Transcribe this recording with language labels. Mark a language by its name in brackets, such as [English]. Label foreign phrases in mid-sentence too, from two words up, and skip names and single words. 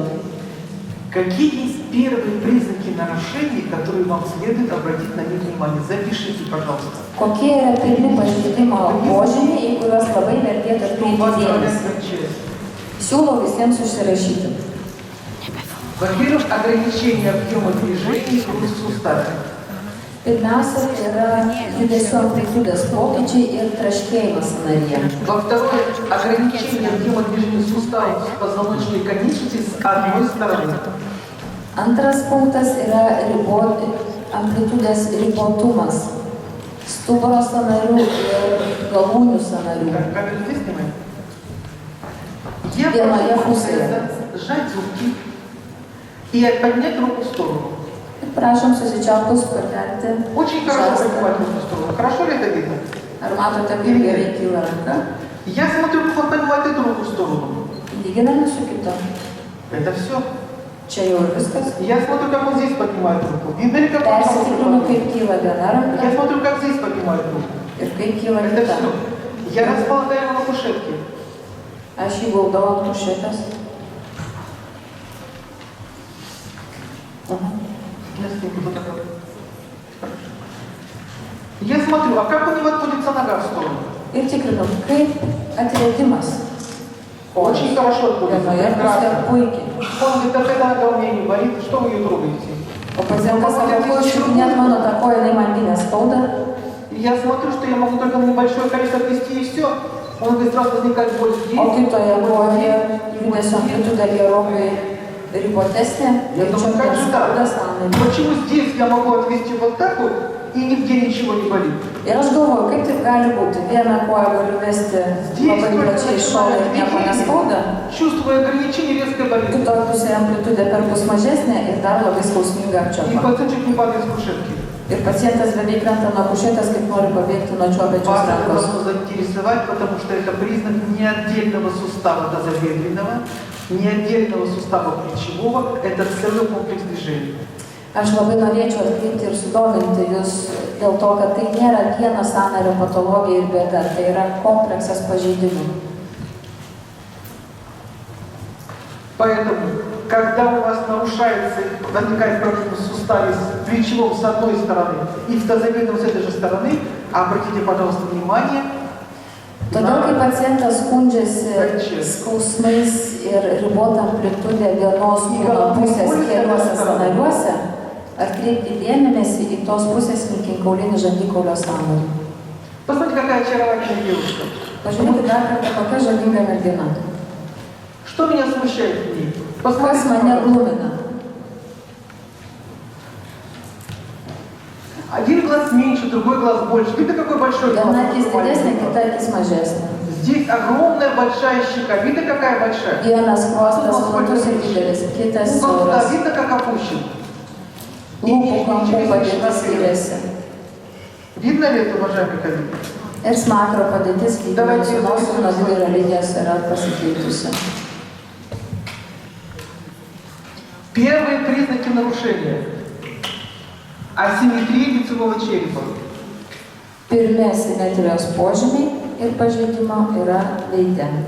[Russian] Какие есть первые признаки нарушений, которые вам следует обратить на них внимание? Запишите, пожалуйста. [Lithuanian] Kokie yra pirmi pažeidimo požymiai, į kuriuos labai vertėtų [Russian] Что у вас [Lithuanian] atkreipti dėmesį? [Russian] проблемная часть? [Lithuanian] Siūlau visiems užsirašyti. [Russian] Во-первых, ограничение объема движений в суставе. [Lithuanian] Pirmiausia, tai yra judesio amplitudės pokyčiai ir traškėjimas sąnaryje. [Russian] Во-вторых, ограничение объема движения суставов позвоночной конечности с одной стороны. [Lithuanian] Antras punktas yra amplitudės ribotumas stuburo sąnarių ir galūnių sąnarių. [Russian] Камеру здесь снимаем? Я Первая прошу функция. пациента сжать зубки и поднять руку в сторону. [Lithuanian] Ir prašom susičiaupus pakelti [Russian] Очень хорошо [Lithuanian] žastą. [Russian] поднимать руку в сторону. Хорошо ли это видно? [Lithuanian] Ar matote, kaip gerai kyla ranka? [Russian] Я смотрю, как он поднимает эту руку в сторону. [Lithuanian] Lyginame su kita. [Russian] Это все. [Lithuanian] Čia jau ir viskas. [Russian] Я смотрю, как он здесь поднимает руку. Видно ли, как он [Lithuanian] Persitikrinu, kaip kyla viena [Russian] Я [Lithuanian] ranka [Russian] смотрю, как здесь поднимает руку. [Lithuanian] ir kaip kyla [Russian] Это [Lithuanian] kita. [Russian] все. Я располагаю его на кушетке. [Lithuanian] Aš jį guldau ant kušetės. [Russian] Я смотрю, вот так вот. Я смотрю, а как у него отводится нога в сторону? [Lithuanian] Ir tikrinu, kaip atredimas. [Russian] Очень хорошо отводится. [Lithuanian] Vienoje pusėje [Russian] Прекрасно. [Lithuanian] puikiai. [Russian] Он говорит, так эта нога у меня не болит, что вы ее трогаете? [Lithuanian] O pacientas sako, ko čiupinėt mano tą koją, jinai man gynė skauda. [Russian] И я смотрю, что я могу только на небольшое количество отвести и все. Он говорит, сразу возникает боль [Lithuanian] O [Russian] здесь. [Lithuanian] kitoje kojoje judesio amplitudė gerokai ribotesnė. [Russian] Я [Lithuanian] Ir [Russian] думаю, [Lithuanian] čia [Russian] как же [Lithuanian] skauda [Russian] так? [Lithuanian] sąnarį. [Russian] Почему здесь я могу отвести вот так вот и нигде ничего не болит? [Lithuanian] Ir aš galvoju, kaip taip gali būti. Vieną koją galiu vesti labai plačiai šoną ir nieko neskauda. [Russian] Чувствую ограничение, резкая болезнь. [Lithuanian] Kitoje pusėje amplitudė perpus mažesnė ir dar labai skausminga [Russian] И [Lithuanian] apčiuopa. [Russian] пациент чуть не падает с кушетки. [Lithuanian] Ir pacientas beveik krenta nuo kušetės, kaip nori pabėgti nuo čiuopiančios [Russian] Вас это [Lithuanian] rankos. [Russian] должно заинтересовать, потому что это признак не отдельного сустава тазобедренного, не отдельного сустава плечевого, это целый комплекс движений. [Lithuanian] Aš labai norėčiau atkreipti ir sudominti jūs dėl to, kad tai nėra vieno sąnario patologija ir bėda, tai yra kompleksas pažeidimų. [Russian] Поэтому, когда у вас нарушается, возникает проблема в суставе с плечевым с одной стороны и в тазобедренном с этой же стороны, обратите, пожалуйста, внимание [Lithuanian] Todėl, kai [Russian] на [Lithuanian] pacientas skundžiasi skausmais ir ribota amplitudė vienos kūno pusės keliuose sąnariuose, atkreipti dėmesį į tos pusės smilkinkaulinį žandikaulio sąnarį. [Russian] Посмотрите, какая очаровательная девушка. [Lithuanian] Pažiūrėkit dar kartą, kokia žavinga mergina. [Russian] Что меня смущает в ней? [Lithuanian] Kas [Russian] Посмотрите, [Lithuanian] mane [Russian] пожалуйста. [Lithuanian] glumina? [Russian] Один глаз меньше, другой глаз больше. Видно, какой большой глаз? [Lithuanian] Viena akis didesnė, kita akis mažesnė. [Russian] Здесь огромная большая щека. Видно, какая большая? [Lithuanian] Vienas skruostas platus ir didelis, kitas [Russian] Угол рта [Lithuanian] siauras. [Russian] видно, как опущен. [Lithuanian] Lūpų kampų padėtis skiriasi. [Russian] Видно ли это, уважаемые коллеги? [Lithuanian] Ir smakro padėtis lyginant su nosimi nuo vidurio linijos yra pasikeitusi. [Russian] Первые признаки нарушения. Асимметрия лицевого черепа. [Lithuanian] Pirmi simetrijos požymiai ir pažeidimo yra veide.